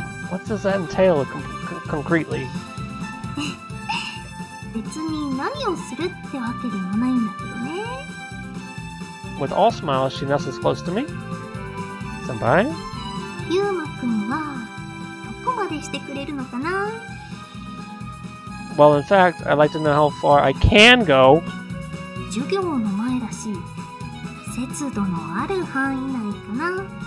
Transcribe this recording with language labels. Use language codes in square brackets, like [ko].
[en] What does that entail concretely? [ja] 別に何をするってわけでもないんだけどね。 [en] With all smiles, she nestles close to me. Senpai? [ja] ゆうまくんはどこまでしてくれるのかな？ [en] Well, in fact, I'd like to know how far I can go. [ja] 授業の前だし、節度のある範囲内かな。